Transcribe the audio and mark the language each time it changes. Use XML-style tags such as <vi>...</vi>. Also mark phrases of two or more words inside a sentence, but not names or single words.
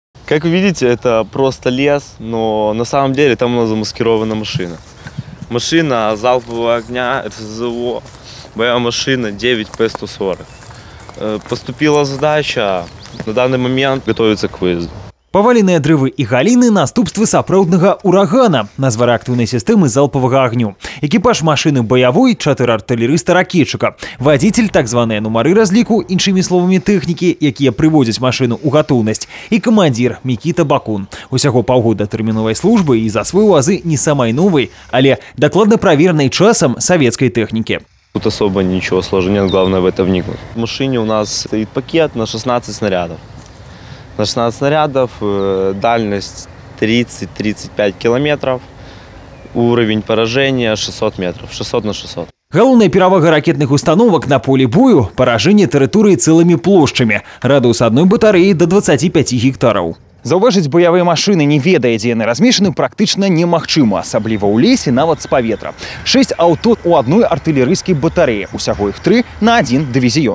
<ru>Как вы видите, это просто лес, но на самом деле там у нас замаскирована машина. Машина залпового огня, РСЗО, боевая машина 9П-140. Поступила задача, на данный момент готовится к выезду.</ru> <be>Паваленыя дрывы і галіны наступствы сапраўднага урагана, назва рэактыўнай сістэмы залпавага агню. Экіпаж машыны баявой, 4 артылерыста-ракетчыка, вадзіцель, так званыя нумары разліку, іншымі словамі тэхнікі, якія прыводзяць машыну ў гатоўнасць, і камандзір Мікіта Бакун. Усяго паўгода тэрміновай службы і за свой у азы не самай новай, але дакладна праверенай часам савецкай тэхнікі.</be> <ru>Тут особо ничего сложного нет, главное в это вникнуть. В машине у нас стоит пакет на 16 снарядов. На 16 снарядов, дальность 30-35 километров, уровень поражения 600 метров, 600 на 600.</ru> <be>Галоўная перавага ракетных установак на полі бою – паражэнне тэрыторыі цэлымі плошчамі, радыус адной батарэі до 25 гектараў. Заўважыць баявыя машыны, не ведае, дзе яны размешчаны, практычна немагчыма, асабліва ў лесе, нават з паветра. 6 аўто ў адной артылерыйскай батарэі, усяго іх 3 на 1 дывізіён.</be>